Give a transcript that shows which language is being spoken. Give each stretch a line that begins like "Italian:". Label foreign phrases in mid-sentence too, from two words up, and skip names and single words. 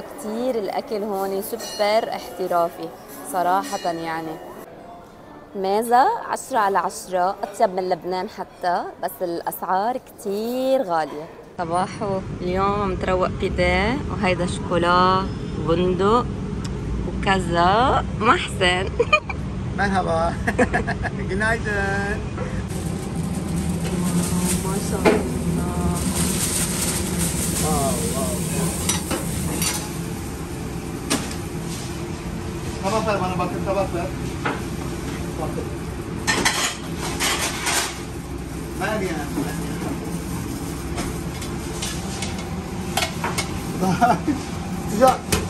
Arabic: كثير الاكل هون سوبر احترافي صراحه، يعني ميزة 10/10، اطيب من لبنان حتى، بس الاسعار كثير غاليه. صباحو اليوم عم تروق بيديه، وهيدا شوكولا بندق وكذا محسن.
Turkish: Merhaba. Günaydın.
Arabic: ما شاء الله.
English: Wow, wow.
Turkish: Tabaklar bana bakın, tabaklar. Bakın. Meryem. Sıcak.